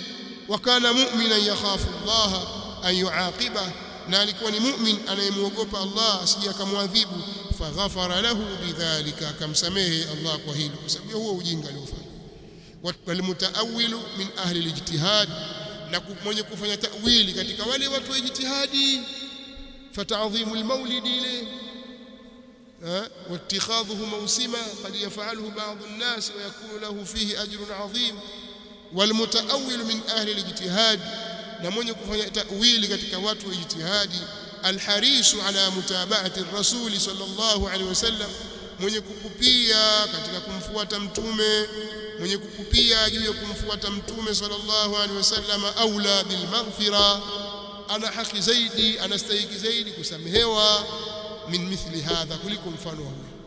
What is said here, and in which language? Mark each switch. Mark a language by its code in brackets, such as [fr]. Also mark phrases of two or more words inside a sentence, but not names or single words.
[ar] وكان مؤمنا يخاف الله أن يعاقبه, [sw] na alikuwa ni mu'min anayemuogopa Allah asije akamwadhibu. [ar] فغفر له بذلك, [sw] akamsamehe Allah kwa hilo, kwa sababu huo ujinga aliofanya. [ar] والمتأول من أهل الاجتهاد, [sw] na mwenye kufanya ta'wili katika wale watu wa ijtihadi, [ar] فتعظيم المولد ile واتخاذه موسما قد يفعله بعض الناس ويكون له فيه أجر عظيم. والمتأول من أهل الاجتهاد, [sw] na mwenye kufanya ta'wili katika watu wa ijtihadi, [ar] الحريص على متابعة الرسول صلى الله عليه وسلم, [sw] mwenye kupupia katika kumfuata mtume, mwenye kupupia juu ya kumfuata mtume [ar] صلى الله عليه وسلم, أولى بالمغفرة, [sw] ana haki zaidi, anastahili zaidi kusamehewa [ar] من مثل هذا, [sw] kuliko mfano huyu.